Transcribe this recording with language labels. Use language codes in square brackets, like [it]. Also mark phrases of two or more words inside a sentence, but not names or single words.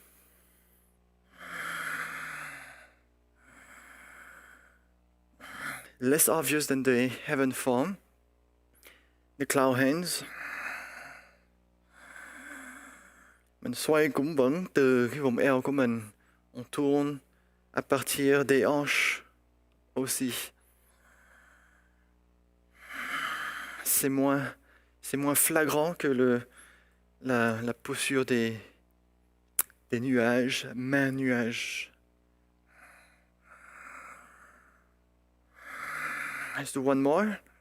[en] Less obvious than the heaven form, the cloud hands. [vi] Mình xoay cũng vẫn từ cái vùng eo của mình. [fr] On tourne à partir des hanches aussi. C'est moins flagrant que la posture des nuages, main nuage. [en] Let's do one more.